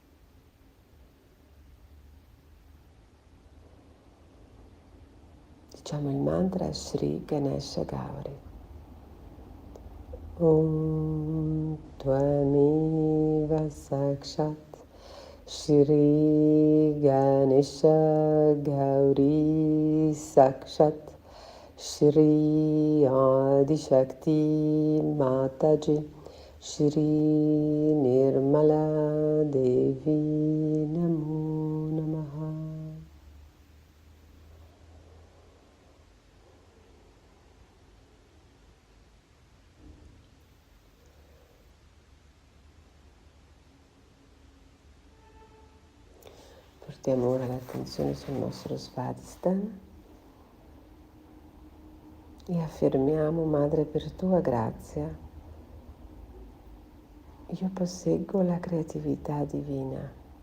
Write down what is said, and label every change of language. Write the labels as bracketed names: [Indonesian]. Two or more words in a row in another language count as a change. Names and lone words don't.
[Italian] Diciamo il mantra Shri Ganesha Gauri. [Sanskrit] ॐ त्वमेव साक्षात् श्री गणेश गौरी साक्षात् श्री आदि शक्ति माताजी श्री निर्मला देवी नमो नमः. [Italian] Portiamo ora l'attenzione sul nostro Svadhisthana e affermiamo: Madre, per tua grazia io posseggo la creatività divina.